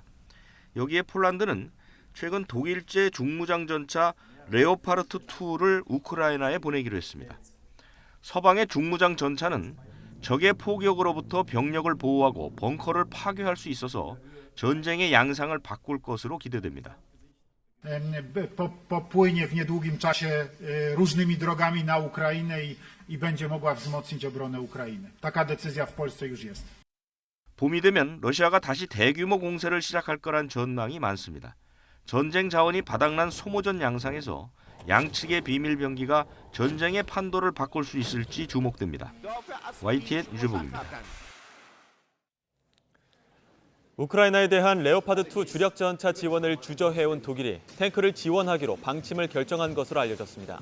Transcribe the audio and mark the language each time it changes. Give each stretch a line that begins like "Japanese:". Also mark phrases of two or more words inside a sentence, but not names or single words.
Korean: 여기에 폴란드는 최근 독일제 중무장 전차 레오파르트 2를 우크라이나에 보내기로 했습니다. 서방의 중무장 전차는 적의 포격으로부터 병력을 보호하고 벙커를 파괴할 수 있어서 전쟁의 양상을 바꿀 것으로 기대됩니다.
Polish: Popłynie w niedługim czasie różnymi drogami na Ukrainę i będzie mogła wzmocnić obronę Ukrainy. Taka decyzja w Polsce już jest.
Korean: 봄이 되면 러시아가 다시 대규모 공세를 시작할 거란 전망이 많습니다. 전쟁 자원이 바닥난 소모전 양상에서 양측의 비밀 병기가 전쟁의 판도를 바꿀 수 있을지 주목됩니다. YTN 유재복입니다. 우크라이나에 대한 레오파드2 주력 전차 지원을 주저해온 독일이 탱크를 지원하기로 방침을 결정한 것으로 알려졌습니다.